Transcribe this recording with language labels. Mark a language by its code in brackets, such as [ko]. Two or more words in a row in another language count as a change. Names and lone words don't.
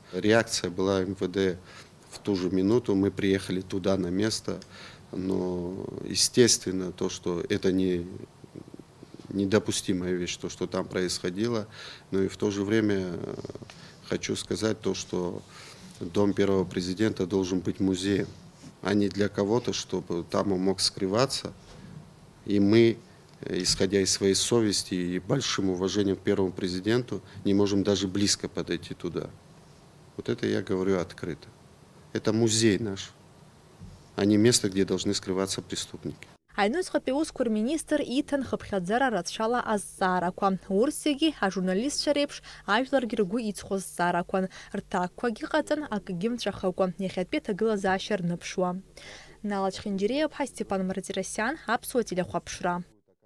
[ru] Реакция была МВД в ту же минуту, мы приехали туда на место, но естественно что это недопустимая вещь, что там происходило, но и в то же время хочу сказать что дом первого президента должен быть музеем, а не для кого-то, чтобы там он мог скрываться. И мы, исходя из своей совести и большим уважением к первому президенту, не можем даже близко подойти туда. Вот это я говорю открыто. Это музей наш, а не место, где должны скрываться преступники. [ab] Аҩныҵҟатәи аусқәа рминистр иҭан хыԥхьаӡара рацәала азҵаарақәа. Урҭ зегьы ажурналистцәа реиԥш ажәларгьы ргәы иҵхо зҵаарақәан. Рҭакқәагьы ҟаҵан, акгьы мҵәахыкәа, иахьатәи аҭагылазаашьа рныԥшуа. Налач Хинџьиреиԥҳа, Степан Мартиросиан, Аԥсуа телехәаԥшра.